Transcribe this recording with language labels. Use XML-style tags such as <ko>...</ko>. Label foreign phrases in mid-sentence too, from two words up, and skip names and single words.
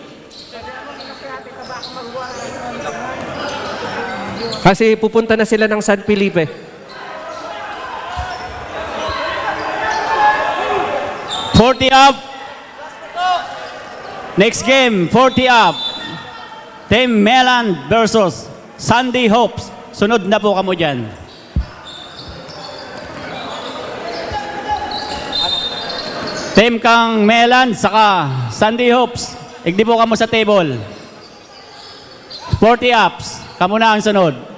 <tl>Kasi pupunta na sila ng San Felipe.</tl> <en>40 up. Next game, 40 up. Team Melan versus Sandy Hopes.</en> <bik>Sunod na po kamo dyan. Team kang Melan saka Sandy Hopes. Igdi po kamo sa table. 40 ups. Kamo na ang sunod.</bik>